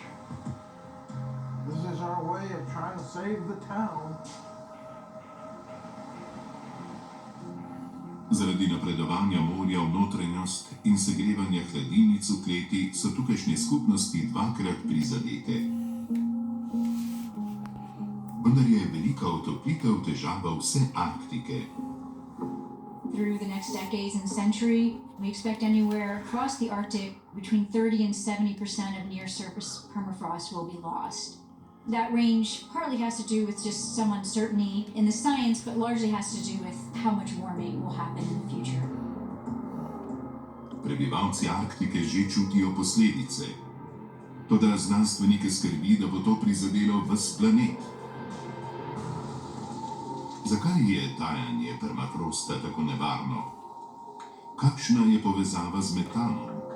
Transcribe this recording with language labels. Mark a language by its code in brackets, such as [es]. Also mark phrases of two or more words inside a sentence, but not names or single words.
[en] This is our way of trying to save the town. [sl] Zaradi napredovanja morja v notranjost in segrevanja hladilnic v kleti so tukajšnje skupnosti dvakrat prizadete. Vendar je velika otoplitev težava vse Arktike. [en] Through the next decades and century, we expect anywhere across the Arctic between 30 and 70% of near-surface permafrost will be lost. That range partly has to do with just some uncertainty in the science, but largely has to do with how much warming will happen in the future. [sl] Prebivalci Arktike že čutijo posledice. Toda znanstvenike skrbi, da bo to prizadelo ves planet. Zakaj je tajanje permafrosta tako nevarno? Kakšna je povezava z metanom?